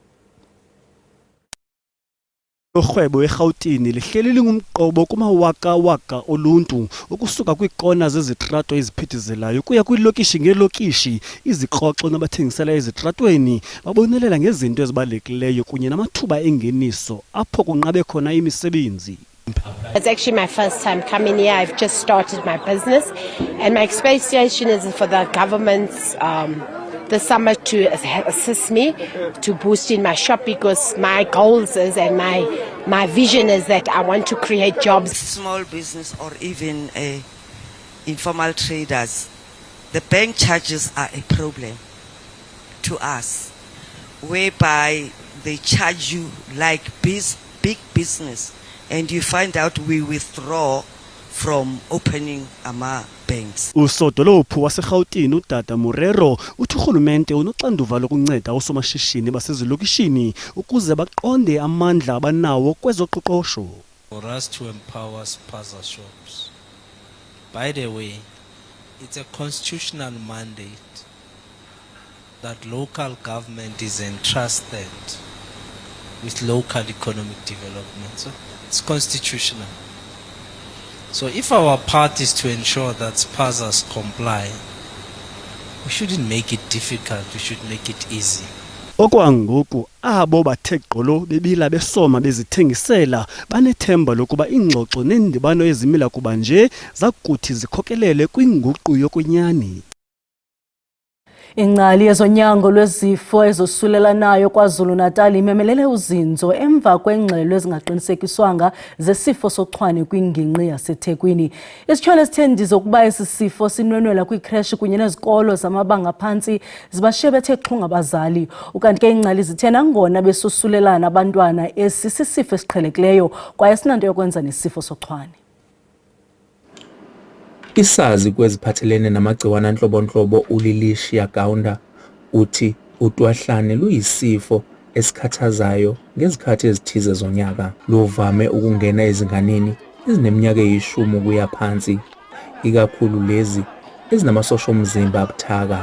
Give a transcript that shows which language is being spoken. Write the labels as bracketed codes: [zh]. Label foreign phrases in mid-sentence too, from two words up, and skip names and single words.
[xh] Urhwebo eRhawutini lihleli lingumqobo kumawaka-waka oluntu ukusuka kwiikona zezitrato eziphithizelayo kuya kwiilokishi ngeelokishi. Izikroxo nabathengisela ezitratweni babonelela ngezinto ezibalulekileyo kunye namathuba engeniso apho kunqabe khona imisebenzi. [en] It's actually my first time coming here. I've just started my business and my expectation is for the government's the summer to assist me to boost in my shop, because my goals is and my vision is that I want to create jobs. Small business or even informal traders, the bank charges are a problem to us, whereby they charge you like big business, and you find out we withdraw from opening ama banks. [xh] Usodolophu waseRhawutini uDada Murero uthi urhulumente unoxanduva lokunceda osomashishini basezilokishini ukuze baqonde amandla abanawo kwezoqoqosho. [en] For us to empower spaza shops. By the way, it's a constitutional mandate that local government is entrusted with local economic development. So it's constitutional. So if our part is to ensure that spazas comply, we shouldn't make it difficult, we should make it easy. [xh] Okwangoku abo bathe gqolo bebila besoma bezithengisela banethemba lokuba ingxoxo nendibano ezimila kuba nje zakuthi zikhokelele kwinguqu yokwenyani. Ingcali yezonyango lwezifo ezosulelanayo KwaZulu-Natal imemelele uzinzo emva kwengxelo ezingaqinisekiswanga zesifo sochwane kwingingqi yaseThekwini. Isityholo esithendiza ukuba esi sifo sinwenwela kwikreshi kunye nezikolo zamabanga phantsi zibashiye bethe xhu ngabazali. Ukanti ke ingcali zithe nangona besosulelana abantwana esi sisifo esiqhelekileyo kwaye sinanto yokwenza nesifo sochwane. [zu] Isazi kweziphathelene namagciwane anhlobonhlobo uLilicia Kaunda uthi udwahlane luyisifo esikhathazayo ngezikhathi ezithize zonyaka. Luvame ukungena ezinganeni ezineminyaka eyishumi kuya phansi, ikakhulu lezi ezinamasosha omzimba abuthaka.